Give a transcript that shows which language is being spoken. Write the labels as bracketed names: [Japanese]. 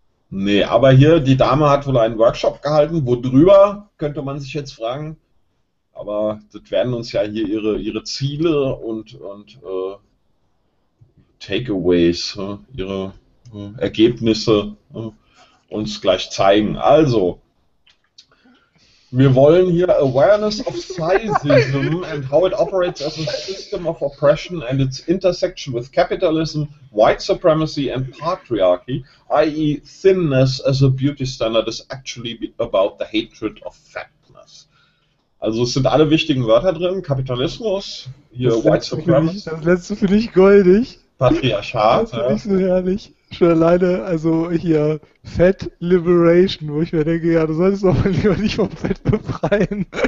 [German] Nee, aber hier, die Dame hat wohl einen Workshop gehalten. Worüber, könnte man sich jetzt fragen. Aber das werden uns ja hier ihre Ziele und Takeaways, ihre Ergebnisse uns gleich zeigen. Also, wir wollen hier [English] Awareness of Sizeism and how it operates as a system of oppression and its intersection with capitalism, white supremacy and patriarchy, i.e. thinness as a beauty standard is actually about the hatred of fatness. [German] Also es sind alle wichtigen Wörter drin, Kapitalismus, hier das white supremacy. Das letzte finde ich goldig. Patriarchat. Das finde ich so herrlich. Schon alleine, also hier Fat Liberation, wo ich mir denke, ja, du solltest doch mal lieber nicht vom Fett befreien.